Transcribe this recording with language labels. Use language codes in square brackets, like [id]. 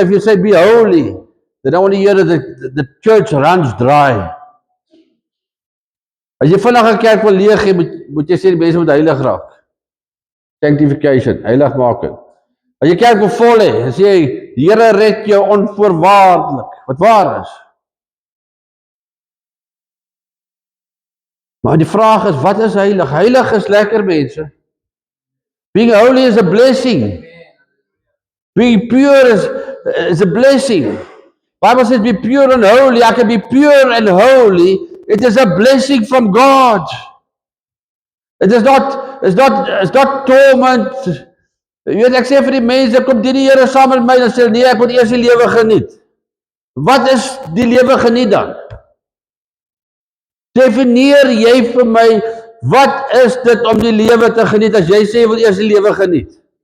[en] If you say be holy, they don't want to hear that the church runs dry. [af] As jy vinnig 'n kerk wil leeg hê, moet jy sê die mense moet heilig raak. Sanctification, heiligmaking. As jy kerk wil vol hê, dan sê jy, die Here red jou onvoorwaardelik, wat waar is. Maar die vraag is, wat is heilig? Heilig is lekker, mense. [en] Being holy is a blessing. Being pure is a blessing. Bible says be pure and holy. I can be pure and holy. It is a blessing from God. It is not torment. [af] Jy weet, ek sê vir die mense, kom dien die Here saam met my, dan sê nee, ek moet eers die lewe geniet. Wat is die lewe geniet dan? Definieer jy vir my, wat is dit om die lewe te geniet, as jy sê jy wil eers die lewe geniet?